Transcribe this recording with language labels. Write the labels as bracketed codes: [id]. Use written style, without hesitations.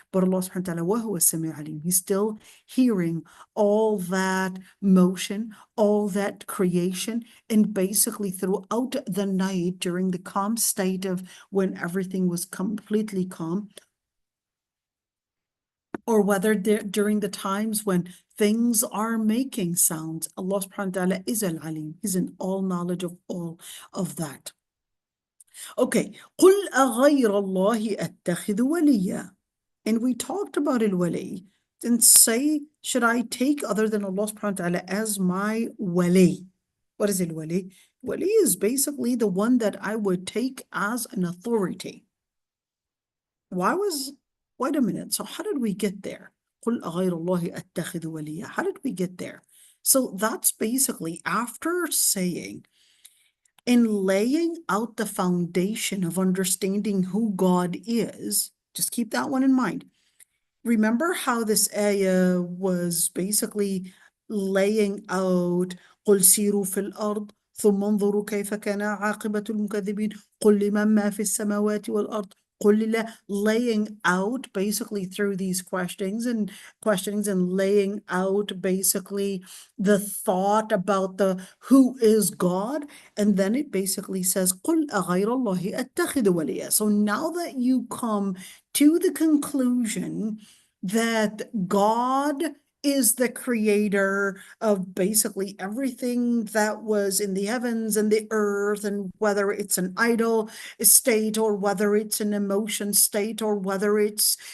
[en] But Allah subhanahu wa ta'ala, [ar] وَهُوَ السَّمِيعُ الْعَلِيمُ, [en] he's still hearing all that motion, all that creation, and basically throughout the night during the calm state of when everything was completely calm, or whether during the times when things are making sounds, Allah subhanahu wa ta'ala is al-alim. He's in all knowledge of all of that. [ar] Okay, قُلْ أَغَيْرَ اللَّهِ أَتَّخِذُ وَلِيًّا. [en] And we talked about al-wali, and say, should I take other than Allah subhanahu wa ta'ala as my wali? What is al-wali? Wali is basically the one that I would take as an authority. Wait a minute, so how did we get there? [ar] قُلْ أَغَيْرَ اللَّهِ أَتَّخِذُ وَلِيًّا. [en] How did we get there? So that's basically after saying and laying out the foundation of understanding who God is. Just keep that one in mind. Remember how this ayah was basically laying out [ar] قُلْ سِيرُوا فِي الْأَرْضِ ثُمَّ انظُرُوا كَيْفَ كَانَ عَاقِبَةُ الْمُكَذِّبِينَ قُلْ لِمَنْ مَا فِي السَّمَاوَاتِ وَالْأَرْضِ [en] laying out basically through these questionings and laying out basically the thought about the who is God. And then it basically says, [ar] قُلْ أَغَيْرَ اللَّهِ أَتَّخِذُ وَلِيًّا. [en] So now that you come to the conclusion that God is the creator of basically everything that was in the heavens and the earth, and whether it's an idol state or whether it's an emotion state or whether it's